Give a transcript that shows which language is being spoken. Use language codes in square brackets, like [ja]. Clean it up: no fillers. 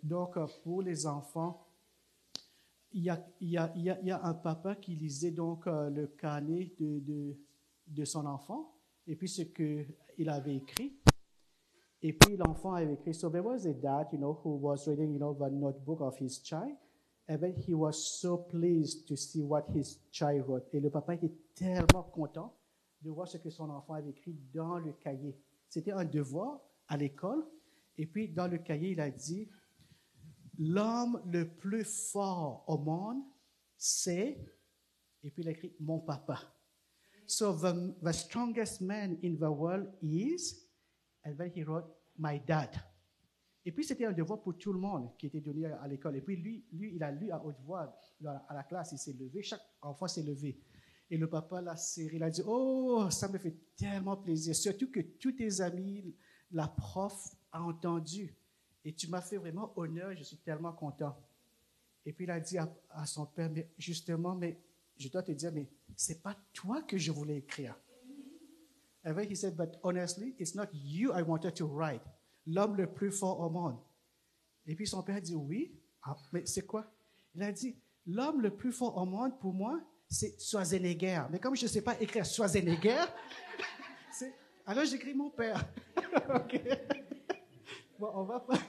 [fr] Donc, pour les enfants, il y a un papa qui lisait donc le carnet de son enfant et puis ce qu'il avait écrit. Et puis l'enfant avait écrit. [en] So there was a dad, who was reading, the notebook of his child, and then he was so pleased to see what his child wrote. [fr] Et le papa était tellement content de voir ce que son enfant avait écrit dans le cahier. C'était un devoir à l'école, Et puis, dans le cahier, il a dit, l'homme le plus fort au monde, c'est, et puis il a écrit, mon papa. [en] So the strongest man in the world is, and then he wrote, my dad. [fr] Et puis, c'était un devoir pour tout le monde qui était donné à l'école. Et puis, lui, il a lu à haute voix à la classe, il s'est levé, chaque enfant s'est levé. Et le papa l'a serré, il a dit, oh, ça me fait tellement plaisir, surtout que tous tes amis, la prof a entendu. Et tu m'as fait vraiment honneur, je suis tellement content. Et puis, il a dit à son père, mais justement, mais je dois te dire, mais c'est pas toi que je voulais écrire. [en] And then he said, but honestly, it's not you I wanted to write. [fr] L'homme le plus fort au monde. Et puis son père a dit, oui, mais c'est quoi? Il a dit, l'homme le plus fort au monde, pour moi, c'est Schwarzenegger. Mais comme je ne sais pas écrire Schwarzenegger, alors j'écris mon père. OK. Bon, on va.